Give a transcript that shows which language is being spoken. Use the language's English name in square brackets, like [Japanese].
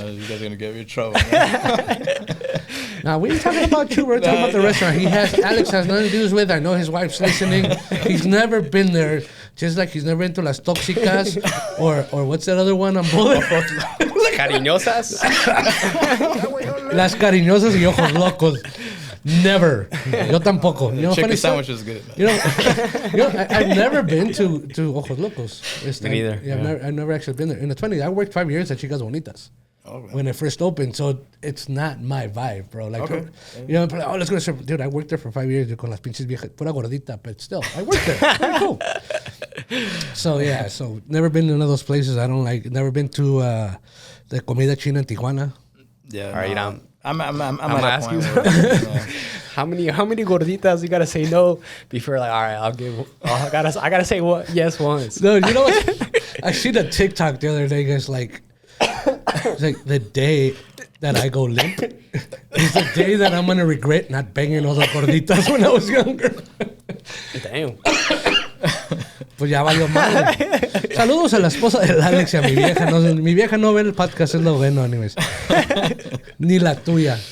[English] You guys are going to get me in trouble, man. Now, we ain't talking about you. We're talking about the restaurant. Alex has nothing to do with. I know his wife's listening. He's never been there. Just like he's never been to Las Tóxicas or what's that other one on board? Cariñosas. Las Cariñosas y Ojos Locos. Never. Yo tampoco. You know, chicken sandwich is good. You know, I've never been to Ojos Locos. Me neither. Yeah, I've never actually been there. And it's funny, I worked 5 years at Chicas Bonitas. When it first opened, so it's not my vibe, bro. Like, you know, let's go to surf. Dude, I worked there for 5 years con las pinches viejas, pura gordita, but still, I worked there. Very cool. So yeah, so never been to none of those places. I don't like. Never been to the comida china in Tijuana. Yeah, all right, I'm at a point where, how many gorditas you gotta say no before like, all right, I gotta say what yes once. No, you know what? I seen a TikTok the other day. It's like the day that I go limp is the day that I'm gonna regret not banging other gorditas when I was younger. Damn. [Spanish] Pues ya valió madre. Saludos a la esposa del Alex y a mi vieja. No, mi vieja no ve el podcast, es lo bueno, anyways. Ni la tuya.